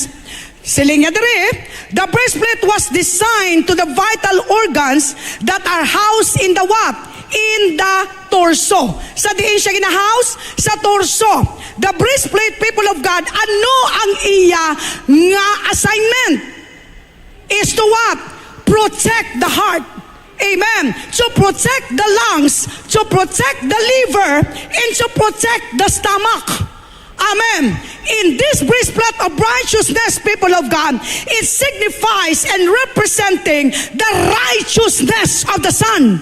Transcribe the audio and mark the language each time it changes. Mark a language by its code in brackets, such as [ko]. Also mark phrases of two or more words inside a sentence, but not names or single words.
[hil] Siling niya diri, [en] the breastplate was designed to the vital organs that are housed in the what? In the torso. [hil] Sa diin siya gina-house? Sa torso. [en] The breastplate, people of God, [hil] ano ang iya nga assignment? [en] Is to what? Protect the heart. Amen. To protect the lungs, to protect the liver, and to protect the stomach. Amen. In this breastplate of righteousness, people of God, it signifies and representing the righteousness of the Son.